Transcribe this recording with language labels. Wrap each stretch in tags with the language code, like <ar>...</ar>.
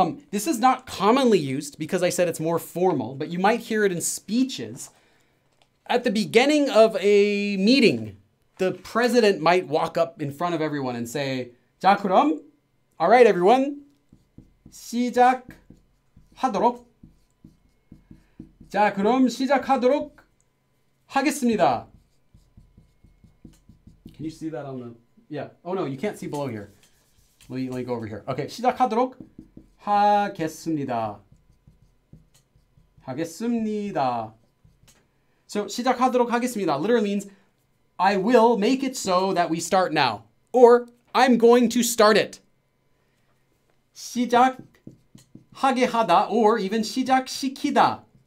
<en>This is not commonly used because I said it's more formal, but you might hear it in speeches. At the beginning of a meeting, the president might walk up in front of everyone and say,</en> <ko>자, 그럼,</ko> <en>all right, everyone,</en> <ko>시작하도록. 자, 그럼 시작하도록 하겠습니다.</ko> <en>Can you see that on the, yeah. Oh no, you can't see below here. Let me go over here.</en> <ko>Okay, 시작하도록 하겠습니다. 하겠습니다.</ko> <en>So,</en> <ko>시작하도록 하겠습니다</ko> <en>literally means I will make it so that we start now. Or, I'm going to start it.</en> <ko>시작하게 하다 or even 시작시키다.</ko>